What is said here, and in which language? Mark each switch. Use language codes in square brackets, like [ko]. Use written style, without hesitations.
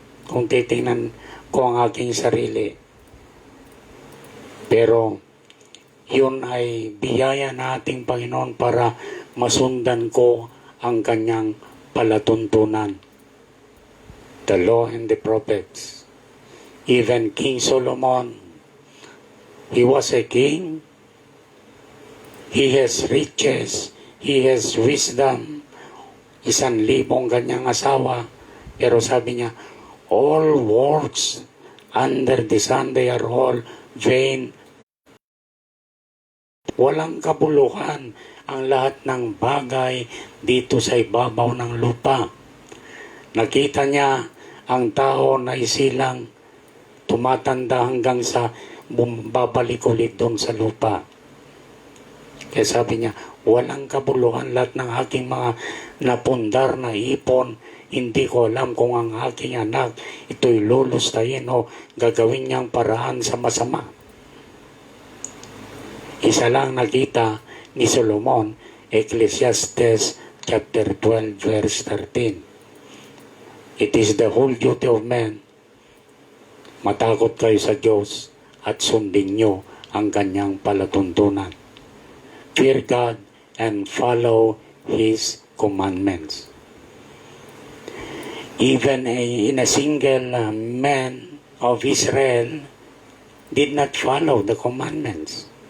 [tl] Kung titingnan ko ang aking sarili. Pero yun ay biyaya na ating Panginoon para masundan ko ang kanyang palatuntunan. [en] The law and the prophets. Even King Solomon, he was a king. He has riches. He has wisdom. 1,000 [tl] kanyang asawa. Pero sabi niya, [en] all works under the sun, they are all vain. [tl] Walang kabuluhan ang lahat ng bagay dito sa ibabaw ng lupa. Nakita niya ang tao na isilang tumatanda hanggang sa babalik ulit doon sa lupa. Kaya sabi niya, walang kabuluhan lahat ng aking mga napundar na ipon. Hindi ko alam kung ang aking anak ito'y lulustayin o gagawin niyang paraan sa masama. Isa lang nakita ni Solomon, Ecclesiastes chapter 12 verse 13. [en] It is the whole duty of man. [tl] Matakot kayo sa Diyos at sundin niyo ang kanyang palatuntunan. [en] Fear God and follow His commandments. Even in a single man of Israel did not follow the commandments.